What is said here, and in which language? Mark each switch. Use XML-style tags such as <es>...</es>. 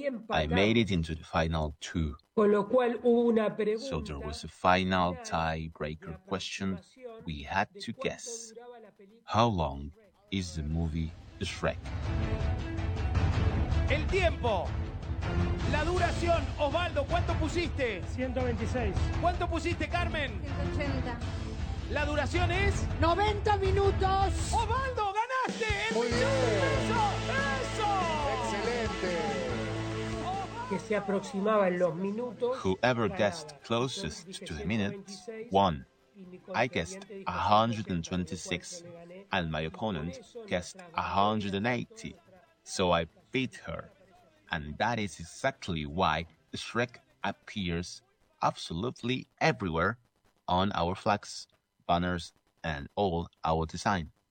<en>I made it into the final two. So there was a final tiebreaker question we had to guess. How long is the movie Shrek?</en> <es>El tiempo. La duración. Osvaldo, ¿cuánto pusiste? 126. ¿Cuánto pusiste, Carmen? 180. La duración es... 90 minutos. Osvaldo, ganaste. El millón de pesos. ¡Eso! Excelente. Que se aproximaba en los minutos.</es> <en>Whoever guessed closest to the minute won. I guessed 126 and my opponent guessed 180. So I beat her. And that is exactly why Shrek appears absolutely everywhere on our flags, banners and all our design.</en>